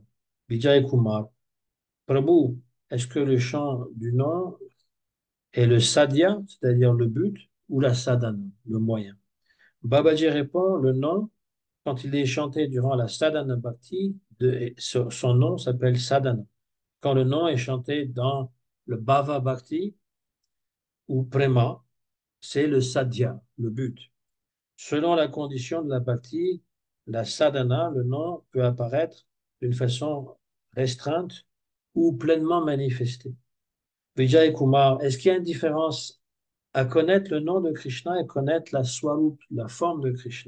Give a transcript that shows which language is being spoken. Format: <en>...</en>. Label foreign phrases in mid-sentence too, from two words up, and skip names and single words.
<fr>Vijay Kumar, Prabhu, est-ce que le chant du nom est le sadhya, c'est-à-dire le but, ou la sadhana, le moyen? Babaji répond, le nom, quand il est chanté durant la</fr> <sa>sadhana bhakti,</sa> <fr>son nom s'appelle sadhana. Quand le nom est chanté dans le</fr> <sa>bhava bhakti</sa> <fr>ou prema, c'est le sadhya, le but. Selon la condition de la bhakti, la sadhana, le nom, peut apparaître d'une façon restreinte ou pleinement manifestée. Vijay Kumar, est-ce qu'il y a une différence à connaître le nom de Krishna et connaître la swarup, la forme de Krishna?</fr>